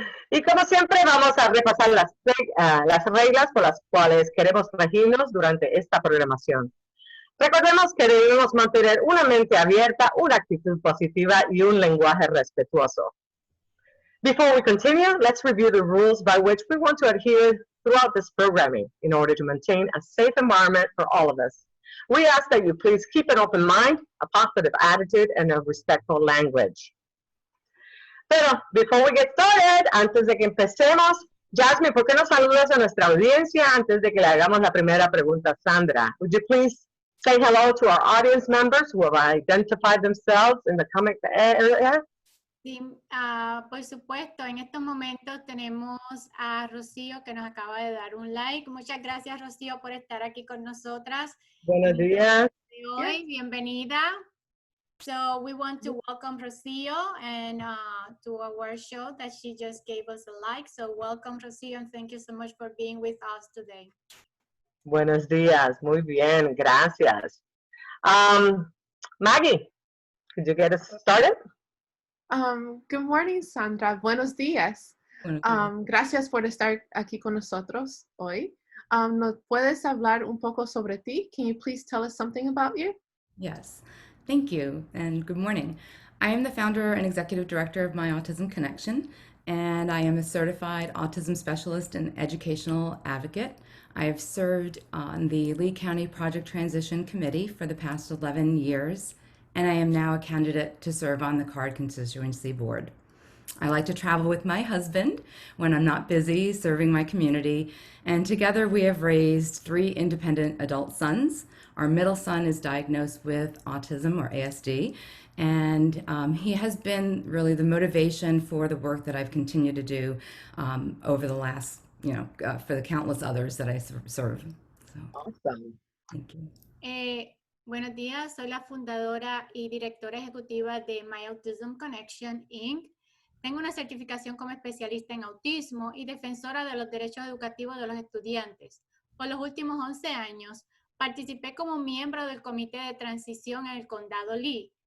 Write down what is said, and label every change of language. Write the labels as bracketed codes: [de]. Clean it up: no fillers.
[es] Y como siempre, vamos a repasar las reglas por las cuales queremos regirnos durante esta programación. Recordemos que debemos mantener una mente abierta, una actitud positiva y un lenguaje respetuoso. [en] Before we continue, let's review the rules by which we want to adhere throughout this programming in order to maintain a safe environment for all of us. We ask that you please keep an open mind, a positive attitude, and a respectful language. [es] Pero, [en] before we get started, [es] antes de que empecemos, Jasmine, ¿por qué no saludas a nuestra audiencia antes de que le hagamos la primera pregunta a Sandra? [en] Would you please say hello to our audience members who have identified themselves in the comment area? [es] Sí, por supuesto, en estos momentos tenemos a Rocío que nos acaba de dar un like. Muchas gracias, Rocío, por estar aquí con nosotras. Buenos días. Hoy, bienvenida. [en] So we want to welcome Rocío and to our show that she just gave us a like. So welcome, Rocío, and thank you so much for being with us today. [es] Buenos días. Muy bien. Gracias. [en] Maggie, could you get us started? Good morning, Sandra. [es] Buenos días. Gracias por estar aquí con nosotros hoy. ¿Nos puedes hablar un poco sobre ti? [en] Can you please tell us something about you? Yes, thank you, and good morning. I am the founder and executive director of My Autism Connection, and I am a certified autism specialist and educational advocate. I have served on the Lee County Project Transition Committee for the past 11 years, and I am now a candidate to serve on the Card Constituency Board. I like to travel with my husband when I'm not busy serving my community, and together we have raised 3 independent adult sons. Our middle son is diagnosed with autism or ASD, and he has been really the motivation for the work that I've continued to do over the last, for the countless others that I serve. So, Awesome. thank you. [es] Buenos días, soy la fundadora y directora ejecutiva de My Autism Connection, Inc. Tengo una certificación como especialista en autismo y defensora de los derechos educativos de los estudiantes. Por los últimos 11 años, participé como miembro del Comité de Transición en el Condado Lee.